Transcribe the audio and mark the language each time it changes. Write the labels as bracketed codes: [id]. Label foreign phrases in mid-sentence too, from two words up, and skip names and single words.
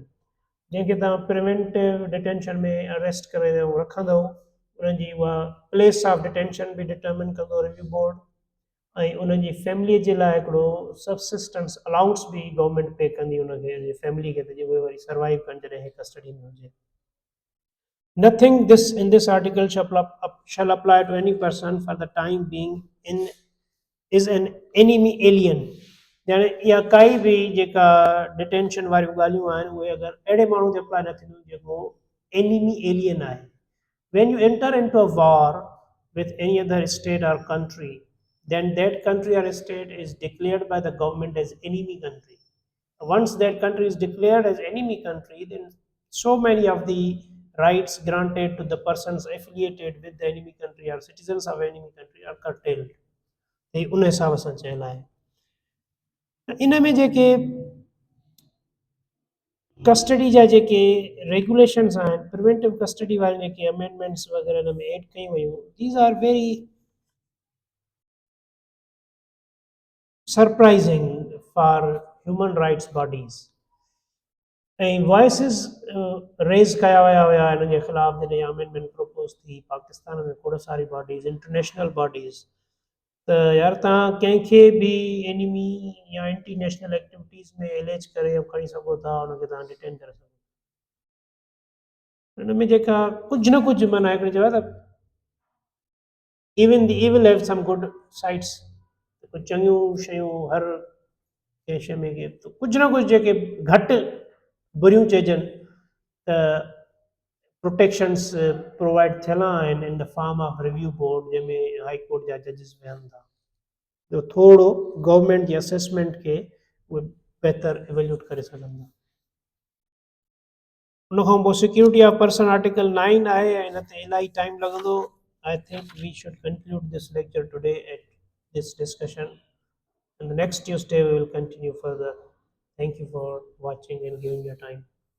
[sd] जंहिंखे तव्हां [en] preventive detention [sd] में अरेस्ट करे रखंदव उन्हनि जी उहा [en] place of detention [sd] बि डिटर्मिन कंदो [en] review board [sd] ऐं उन्हनि जी फैमिलीअ जे लाइ हिकिड़ो [en] subsistence allowance [sd] बि [en] government pay [sd] कंदी उनखे फैमिली खे त उहे वरी सर्वाइव कनि जॾहिं कस्टडी में हुजे. [en] Nothing this in this article shall apply to any person for the time being in is an enemy alien. [sd] यानी इहा काई बि जेका डिटेंशन वारियूं ॻाल्हियूं आहिनि उहे अगरि अहिड़े माण्हू ते अप्लाई न थींदियूं जेको [en] enemy alien [sd] आहे. [en] When you enter into a war with any other state or country, then that country or state is declared by the government as enemy country. Once that country is declared as enemy country, then so many of the rights granted to the persons affiliated with the enemy country or citizens of enemy country are curtailed. [sd] हे उन हिसाब सां चयल आहे. इन में जेके कस्टडी जा जेके रेगुलेशंस आहिनि [en] preventive custody [sd] वारी जेके अमेंडमेंट्स वग़ैरह हिन में एड कयूं वयूं [en] these are very surprising for human rights bodies [sd] ऐं [en] voices raise [sd] कया विया हुया हिन जे ख़िलाफ़ु जॾहिं [en] amendment propose [sd] थी पाकिस्तान में खोड़ सारी [en] bodies international bodies [sd] त यार तव्हां कंहिंखे बि एनिमी या [en] anti national activities [sd] में एलेज करे खणी सघो था उनखे तव्हां डिटेन करे सघो. हिन में जेका कुझु न कुझु माना हिकिड़ी चयो आहे त [en] even the evil have some good sides [sd] कुझु चङियूं शयूं हर कंहिं शइ में कुझु न कुझु जेके घटि बुरियूं चइजनि त [en] protections provide [sd] थियल आहिनि [en] in the form of review board [sd] जंहिंमें हाई कोर्ट जा जजिस वेहनि था जो थोरो गवर्नमेंट जी असेसमेंट खे उहे बहितर इवेल्यूट करे सघनि था. उनखां पोइ [en] security of person article [sd] 9 आहे ऐं हिन ते इलाही टाइम लॻंदो. [en] I think we should conclude this lecture today at this discussion. And the next Tuesday we will continue further. Thank you for watching and giving your time.